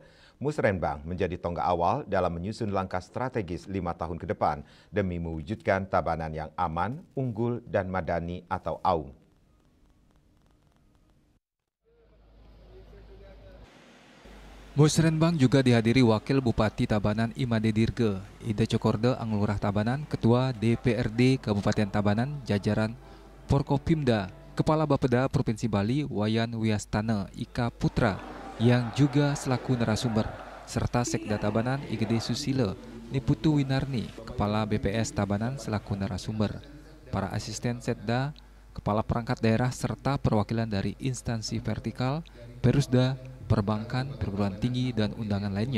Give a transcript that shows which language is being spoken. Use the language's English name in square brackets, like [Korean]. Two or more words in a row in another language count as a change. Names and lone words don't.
[Indonesian] Musrenbang menjadi tonggak awal dalam menyusun langkah strategis 5 tahun ke depan demi mewujudkan Tabanan yang aman, unggul, dan madani atau AUM. Musrenbang juga dihadiri Wakil Bupati Tabanan Imade Dirge, Ida Cokorde Anglurah Tabanan, Ketua DPRD Kabupaten Tabanan, jajaran Porkopimda, Kepala Bapeda Provinsi Bali Wayan Wiastana Ika Putra, yang juga selaku narasumber, serta Sekda Tabanan Igede Susilo Niputu Winarni, Kepala BPS Tabanan selaku narasumber, para asisten Setda, Kepala Perangkat Daerah, serta perwakilan dari instansi vertikal, Perusda, perbankan, perguruan tinggi, dan undangan lainnya.